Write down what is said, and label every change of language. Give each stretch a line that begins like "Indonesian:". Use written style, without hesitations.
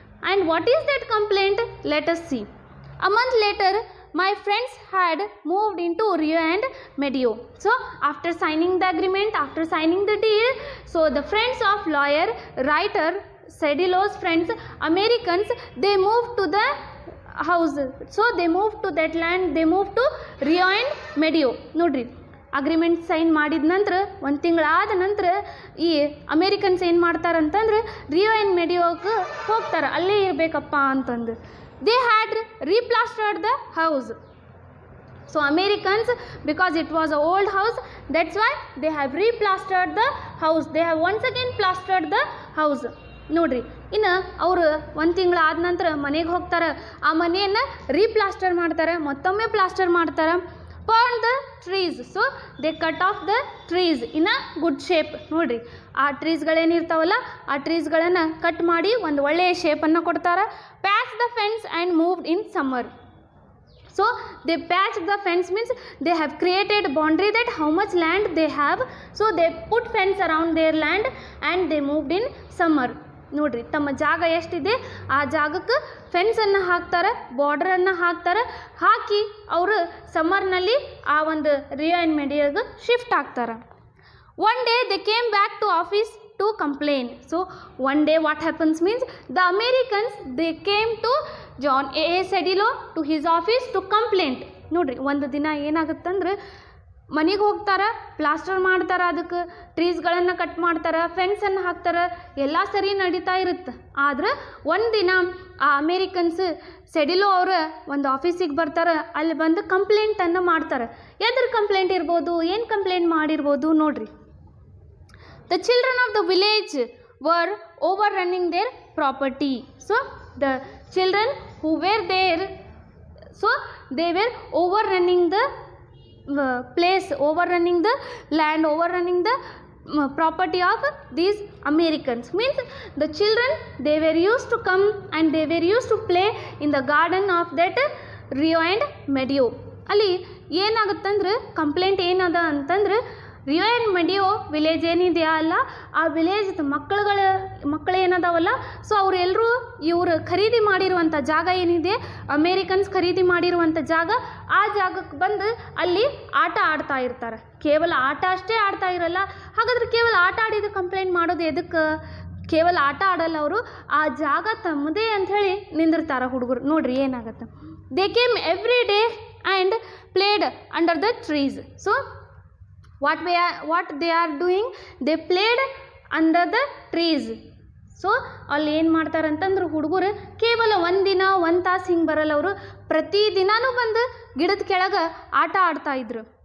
English: And what is that complaint? Let us see. A month later, my friends had moved into Rio and Medio. So after signing the agreement, after signing the deal, so the friends of lawyer, writer, Cedilo's friends, Americans, they moved to the house. So they moved to that land, they moved to Rio and Medio.
Kannada: ನೋಡ್ರಿ, agreement sign ಮಾಡಿದ ನಂತರ ಒಂದು ತಿಂಗಳಾದ ನಂತರ ಈ Americans ಏನು ಮಾಡ್ತಾರಂತಂದ್ರೆ ರಿಯೋ and ಮೆಡಿಯೋಕ್ಕೆ ಹೋಗ್ತಾರೆ, ಅಲ್ಲೇ ಇರಬೇಕಪ್ಪ ಅಂತಂದು.
English: They had replastered the house. So Americans, because it was an old house, that's why they have replastered the house. They have once again plastered the house.
Kannada: ನೋಡ್ರಿ, ಇನ್ನು ಅವರು ಒಂದು ತಿಂಗಳು ಆದ ನಂತರ ಮನೆಗೆ ಹೋಗ್ತಾರೆ, ಆ ಮನೆಯನ್ನು ರೀಪ್ಲಾಸ್ಟರ್ ಮಾಡ್ತಾರೆ, ಮತ್ತೊಮ್ಮೆ ಪ್ಲಾಸ್ಟರ್ ಮಾಡ್ತಾರೆ.
English: Burn the trees, so they cut off the trees in a good shape.
Kannada: ನೋಡ್ರಿ, ಆ ಟ್ರೀಸ್ಗಳೇನಿರ್ತಾವಲ್ಲ ಆ ಟ್ರೀಸ್ಗಳನ್ನು ಕಟ್ ಮಾಡಿ ಒಂದು ಒಳ್ಳೆಯ ಶೇಪನ್ನು ಕೊಡ್ತಾರೆ.
English: Patch the fence and moved in summer. So they patched the fence means they have created boundary that how much land they have. So they put fence around their land and they moved in summer.
Kannada: ನೋಡ್ರಿ, ತಮ್ಮ ಜಾಗ ಎಷ್ಟಿದೆ ಆ ಜಾಗಕ್ಕೆ ಫೆನ್ಸನ್ನು ಹಾಕ್ತಾರೆ, ಬಾರ್ಡ್ರನ್ನು ಹಾಕ್ತಾರೆ, ಹಾಕಿ ಅವರು ಸಮ್ಮರ್ನಲ್ಲಿ ಆ ಒಂದು ರಿಯೋ ಆ್ಯಂಡ್ ಮೆಡಿಯೋಗೆ ಶಿಫ್ಟ್ ಆಗ್ತಾರೆ.
English: One day they came back to office to complain. So one day what happens means the Americans they came to John A. Cedillo to his office to complain.
Kannada: ನೋಡ್ರಿ, ಒಂದು ದಿನ ಏನಾಗುತ್ತಂದ್ರೆ ಮನೆಗೆ ಹೋಗ್ತಾರೆ, ಪ್ಲಾಸ್ಟರ್ ಮಾಡ್ತಾರೆ, ಅದಕ್ಕೆ ಟ್ರೀಸ್ಗಳನ್ನು cut ಮಾಡ್ತಾರೆ, ಫೆನ್ಸನ್ನು ಹಾಕ್ತಾರೆ, ಎಲ್ಲ ಸರಿ ನಡೀತಾ ಇರುತ್ತೆ. ಆದ್ರೆ ಒಂದು ದಿನ ಆ ಅಮೇರಿಕನ್ಸ್ ಸೆಡಿಲೋ ಅವರ ಒಂದು ಆಫೀಸಿಗೆ ಬರ್ತಾರೆ, ಅಲ್ಲಿ ಬಂದು ಕಂಪ್ಲೇಂಟನ್ನು ಮಾಡ್ತಾರೆ. ಎದ್ರ ಕಂಪ್ಲೇಂಟ್ ಇರ್ಬೋದು, ಏನು ಕಂಪ್ಲೇಂಟ್ ಮಾಡಿರ್ಬೋದು ನೋಡ್ರಿ.
English: The children of the village were overrunning their property. So the children who were there, so they were overrunning the place, overrunning the land, overrunning the property of these Americans. Means the children, they were used to come and they were used to play in the garden of that Rio and Medio.
Kannada: ಅಲ್ಲಿ ಏನಾಗುತ್ತಂದ್ರೆ complaint ಏನದ ಅಂತಂದ್ರೆ ರಿಯೋ and ಮೆಡಿಯೋ village ಏನಿದೆಯಾ ಅಲ್ಲ, ಆ village ಮಕ್ಕಳು ಏನದಾವಲ್ಲ, so ಅವರೆಲ್ಲರೂ ಇವರು ಖರೀದಿ ಮಾಡಿರುವಂಥ ಜಾಗ ಏನಿದೆ, ಅಮೇರಿಕನ್ಸ್ ಖರೀದಿ ಮಾಡಿರುವಂಥ ಜಾಗ, ಆ ಜಾಗಕ್ಕೆ ಬಂದು ಅಲ್ಲಿ ಆಟ ಆಡ್ತಾ ಇರ್ತಾರೆ. ಕೇವಲ ಆಟ ಅಷ್ಟೇ ಆಡ್ತಾ ಇರಲ್ಲ. ಹಾಗಾದ್ರೆ ಕೇವಲ ಆಟ ಆಡಿದ ಕಂಪ್ಲೇಂಟ್ ಮಾಡೋದು ಎದಕ್ಕೆ? ಕೇವಲ ಆಟ ಆಡಲ್ಲ, ಅವರು ಆ ಜಾಗ ತಮ್ಮದೇ ಅಂಥೇಳಿ ನಿಂದಿರ್ತಾರೆ ಹುಡುಗರು. ನೋಡ್ರಿ ಏನಾಗತ್ತೆ.
English: They came every day and played under the trees. So what they are doing, they played under the trees.
Kannada: So ಅಲ್ಲಿ ಏನು ಮಾಡ್ತಾರೆ ಅಂತಂದ್ರೆ ಹುಡುಗರು ಕೇವಲ ಒಂದಿನ ಒಂದು ತಾಸು ಹಿಂಗೆ ಬರಲ್ಲ, ಅವರು ಪ್ರತಿದಿನವೂ ಬಂದು ಗಿಡದ ಕೆಳಗೆ ಆಟ ಆಡ್ತಾಯಿದ್ರು.